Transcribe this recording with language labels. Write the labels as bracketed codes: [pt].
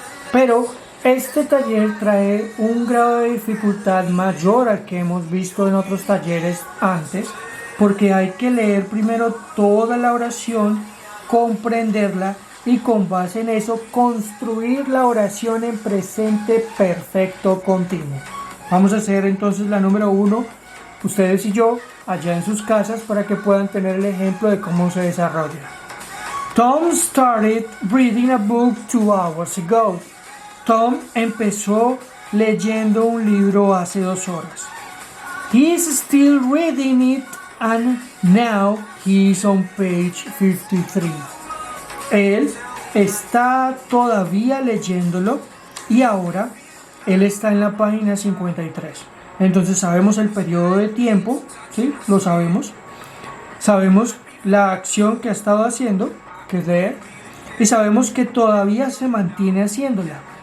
[es] Pero este taller trae un grado de dificultad mayor al que hemos visto en otros talleres antes, porque hay que leer primero toda la oración, comprenderla y con base en eso construir la oración en presente perfecto continuo. Vamos a hacer entonces la número 1, ustedes y yo, allá en sus casas, para que puedan tener el ejemplo de cómo se desarrolla. [en] Tom started reading a book 2 hours ago. [es] Tom empezó leyendo un libro hace 2 horas. [en] He's still reading it and now he's on page 53. [es] Él está todavía leyéndolo y ahora él está en la página 53. Entonces sabemos el periodo de tiempo, ¿sí? Lo sabemos. Sabemos la acción que ha estado haciendo, que es leer, y sabemos que todavía se mantiene haciéndola.